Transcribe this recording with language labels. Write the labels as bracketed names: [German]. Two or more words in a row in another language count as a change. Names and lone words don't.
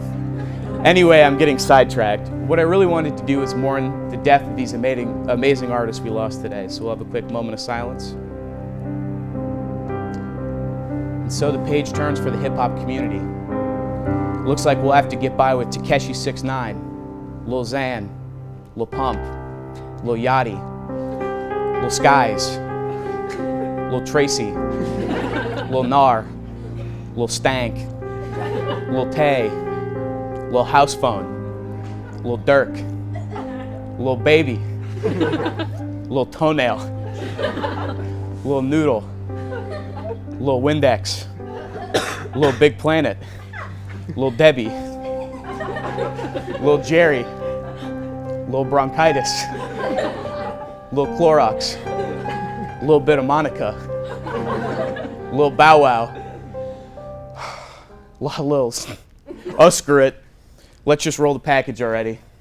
[English] Anyway, I'm getting sidetracked. What I really wanted to do is mourn the death of these amazing artists we lost today, so we'll have a quick moment of silence. And so the page turns for the hip-hop community. Looks like we'll have to get by with Tekashi 6ix9ine, Lil Xan, Lil Pump, Lil Yachty, Lil Skies, Lil Tracy, Lil Nar, Lil Stank, Lil Tay, Lil House Phone, Lil Durk, Lil Baby, Lil Toenail, Lil Noodle, Lil Windex, Lil Big Planet, Lil Debbie, Lil Jerry, Lil Bronchitis, Lil Clorox, Lil Bit of Monica, Lil Bow Wow, lot of Lils. Oh, screw it. Let's just roll the package already.